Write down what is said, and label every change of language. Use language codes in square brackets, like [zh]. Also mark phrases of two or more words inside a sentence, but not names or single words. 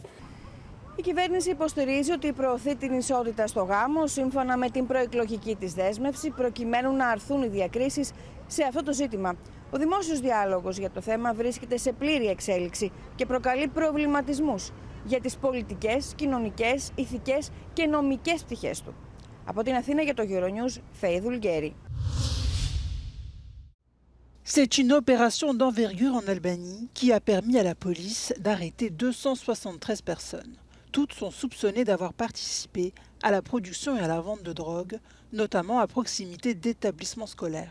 [el] Η κυβέρνηση υποστηρίζει ότι προωθεί την ισότητα στο γάμο σύμφωνα με την προεκλογική της δέσμευση προκειμένου να αρθούν οι διακρίσεις σε αυτό το ζήτημα. Ο δημόσιος διάλογος για το θέμα βρίσκεται σε πλήρη εξέλιξη και προκαλεί προβληματισμούς για τις πολιτικές, κοινωνικές, ηθικές και νομικές πτυχές του. Από την Αθήνα για το Euronews, Φέη Δουλγέρη. [fr] C'est une opération d'envergure en Albanie qui a permis à la police d'arrêter 273 personnes. Toutes sont soupçonnées d'avoir participé à la production et à la vente de drogue, notamment à proximité d'établissements scolaires.